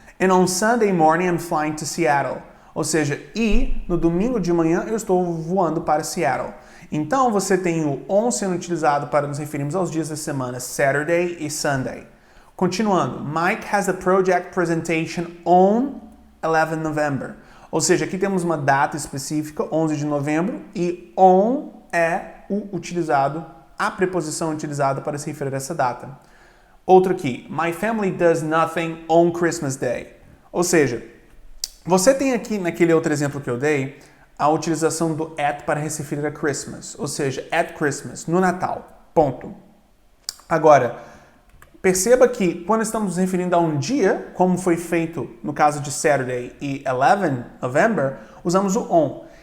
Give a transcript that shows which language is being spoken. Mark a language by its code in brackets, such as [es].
[en] And on Sunday morning I'm flying to Seattle. [pt] Ou seja, e no domingo de manhã eu estou voando para Seattle. Então, você tem o on sendo utilizado para nos referirmos aos dias da semana, Saturday e Sunday. Continuando, [en] Mike has a project presentation on 11 November. [pt] Ou seja, aqui temos uma data específica, 11 de novembro, e on é a preposição utilizada para se referir a essa data. Outro aqui, [en] my family does nothing on Christmas Day. [pt] Ou seja, você tem aqui, naquele outro exemplo que eu dei, a utilização do at para se referir a Christmas. Ou seja, at Christmas, no Natal. Ponto. Agora, perceba que quando estamos nos referindo a um dia, como foi feito no caso de Saturday e 11 November, usamos o on.